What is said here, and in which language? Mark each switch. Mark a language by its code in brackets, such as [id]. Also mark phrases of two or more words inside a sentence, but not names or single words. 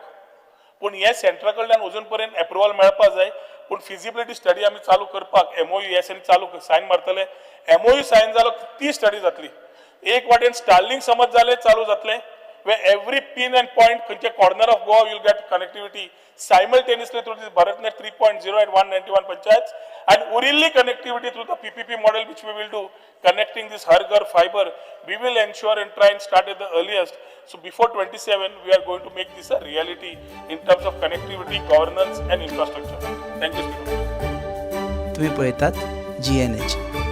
[kok] पूण हे सेंट्रा कडल्यान अजून पर्यंत एप्रुवल मेळपाक जाय. पूण [en] feasibility study [kok] आमी चालू करपाक MOU चालू साइन मारतले. MOU साइन जालो ती स्टडी जातली. एक वाटेन स्टारलिंक समज जाले चालू जातले, [en] where every pin and point खंयच्या corner of Goa will get connectivity simultaneously through this BharatNet 3.0 at 191 panchayats, and urilli connectivity through the PPP model which we will do, connecting this Har Ghar fiber. We will ensure and try and start at the earliest. So before 27, we are going to make this a reality in terms of connectivity, governance and infrastructure. Thank you, Speaker. [kok] तुम्ही पळयतात GNH.